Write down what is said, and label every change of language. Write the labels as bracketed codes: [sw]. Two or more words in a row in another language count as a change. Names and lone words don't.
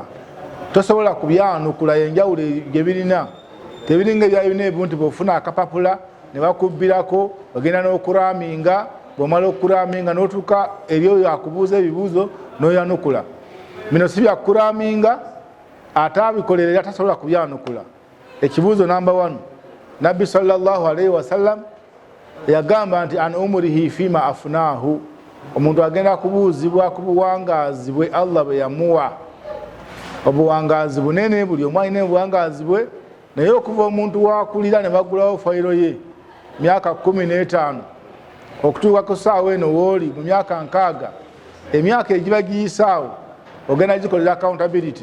[lg] Tosobola kubyanukula enjawulo gye birina, tebiringa ebya UNEB nti bw'ofuna akapapula ne bakubbirako ogenda n'okuraaminga, bw'omala okuraaminga n'otuuka ebyo yakubuuza ebibuuzo n'oyanukula. Bino si byakuraaminga, ate abikolera era tasobola kubyanukula. Ekibuuzo namba 1, Nabbi [ar] صلى الله عليه وسلم [lg] yagamba nti [ar] عن عمره فيما أفناه, [lg] omuntu agenda kubuuzibwa ku buwangaazi bwe Allah bwe yamuwa. Obuwangaazi bunene, buli omu alina obuwangaazi bwe, naye okuva omuntu waakulira ne bagulawo fayiro ye myaka 15 okutuuka ku ssaawa eno wooli mu myaka 60, emyaka egiba giyisaawo ogenda gikolera accountability.